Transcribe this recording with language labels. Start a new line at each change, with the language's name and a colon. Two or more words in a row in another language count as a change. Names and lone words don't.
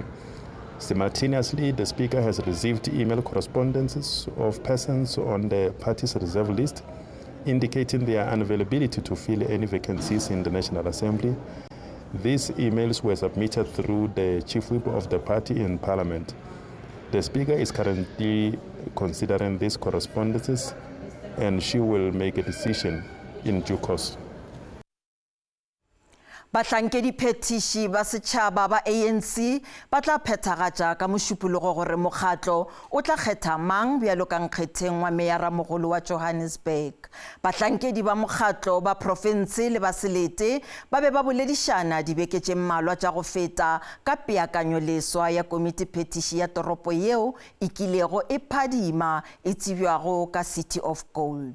English: Simultaneously, the Speaker has received email correspondences of persons on the party's reserve list indicating their unavailability to fill any vacancies in the National Assembly. These emails were submitted through the Chief Whip of the party in Parliament. The Speaker is currently considering these correspondences and she will make a decision in due course.
Northern Sotho: Bahlankedi phetiši ba setšhaba ba ANC ba tla phethagatša ka mošupologo gore mokgatlo o tla kgetha mang bjalo ka nkgetheng wa meyara mogolo wa Johannesburg. Bahlankedi ba mokgatlo ba profense le ba selete ba be ba boledišana dibeke tše mmalwa tša go feta ka peakanyo leswa ya komiti phetiši ya toropo yeo e kilego e phadima e tsebjago ka City of Gold.